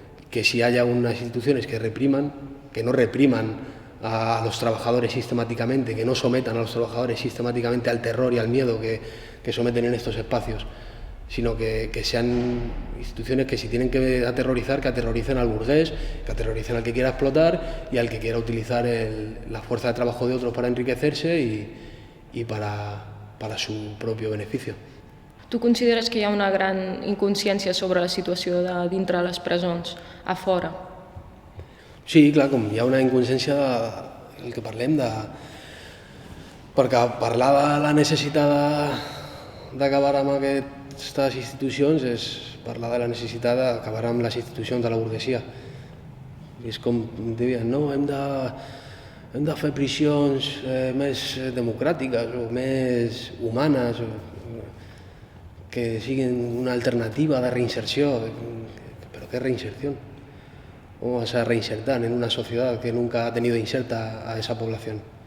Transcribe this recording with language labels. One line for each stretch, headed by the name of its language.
Spanish: que si haya unas instituciones que repriman, que no repriman a los trabajadores sistemáticamente, que no sometan a los trabajadores sistemáticamente al terror y al miedo que someten en estos espacios, sino que sean instituciones que si tienen que aterrorizar, que aterroricen al burgués, que aterroricen al que quiera explotar y al que quiera utilizar la fuerza de trabajo de otros para enriquecerse y para su propio beneficio.
Catalan: Tu consideres que hi ha una gran inconsciència sobre la situació de dintre de les presons, a fora? Sí, clar, com hi ha una inconsciència del que parlem, perquè parlar de la necessitat d'acabar amb aquestes institucions és parlar de la necessitat d'acabar amb les institucions de la burguesia. I és com deien, no, hem de fer prisions més democràtiques o més humanes, que siguin una alternativa de reinserció.
Spanish: ¿Pero qué reinserción? ¿Cómo vas a reinsertar en una sociedad que nunca ha tenido inserta a esa población?